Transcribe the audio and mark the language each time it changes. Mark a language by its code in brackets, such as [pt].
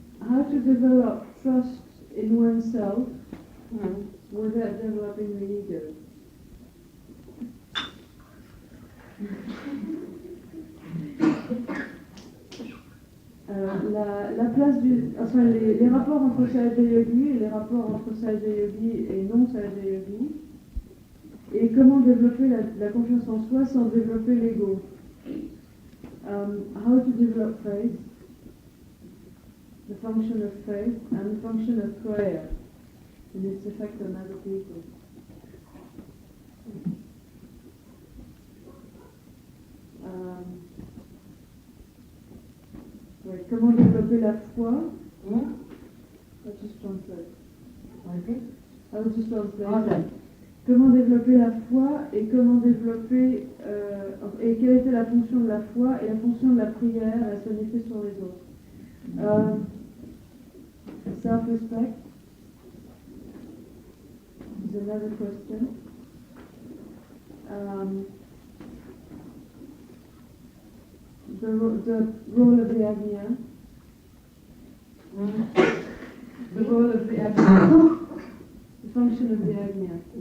[en] How to develop trust in oneself without developing the ego. [fr] la place enfin les rapports entre SahajaYogi et les rapports entre SahajaYogi et non SahajaYogi, et comment développer la confiance en soi sans développer l'ego. [en] How to develop faith, the function of faith and the function of prayer and its effect on other people. [fr] Comment développer la foi? [en] I'll just translate. I'll just translate. [fr] Comment développer la foi et comment développer et quelle était la fonction de la foi et la fonction de la prière et son effet sur les autres. [en] Self-respect is another question. The role of the Agnya. The role of the Agnya. The function of the Agnya.